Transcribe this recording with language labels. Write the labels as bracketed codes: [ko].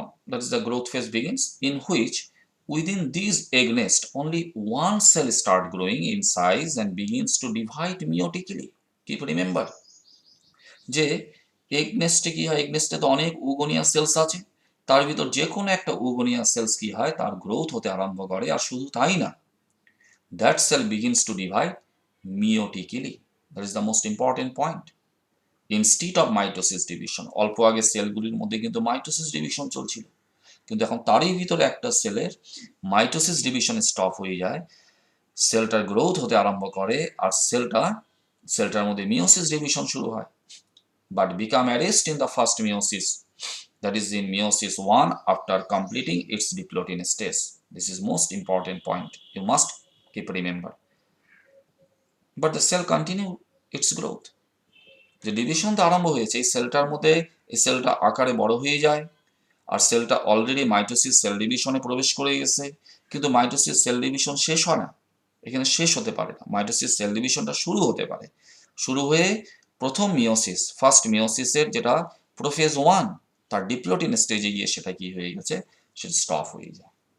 [en] That is the growth phase begins, in which within these egg nest only one cell start growing in size and begins to divide meiotically. Keep remember [bn] যে egg নেস্টে কি হয়, egg নেস্টে তো অনেক উগোনিয়া sales আছে, তার ভিতর যে কোনো একটা উগোনিয়া সেলস কি হয়, তার গ্রোথ হতে আরম্ভ করে। আর শুধু তাই না, [en] That cell begins to divide meiotically. That is the most important point. Instead of mitosis division, [bn] অল্প আগে সেলগুলির মধ্যে কিন্তু মাইটোসিস ডিভিশন চলছিল, কিন্তু এখন তারই ভিতরে একটা সেলের মাইটোসিস ডিভিশন স্টপ হয়ে যায়, সেলটার গ্রোথ হতে আরম্ভ করে, আর সেলটার মধ্যে মিওসিস ডিভিশন শুরু হয়, [en] but become arrest in the first meiosis, that is in meiosis 1 after completing its diplotin stage. This is most important point, you must keep remember. But the cell continue its growth. [bn] যে ডিভিশনটা আরম্ভ হয়েছে এই সেলটার মধ্যে, এই সেলটা আকারে বড় হয়ে যায়, আর সেলটা অলরেডি মাইটোসিস সেল ডিভিশনে প্রবেশ করে গেছে, কিন্তু মাইটোসিস সেল ডিভিশন শেষ হয় না, এখানে শেষ হতে পারে না, মাইটোসিস সেল ডিভিশনটা শুরু হতে পারে, শুরু হয়ে প্রথম মিওসিস, ফার্স্ট মিওসিসের যেটা প্রোফেজ 1, তার ডিপ্লোটিন স্টেজে গিয়ে সেটা কি হয়ে গেছে, সেটা স্টপ হয়ে যায়।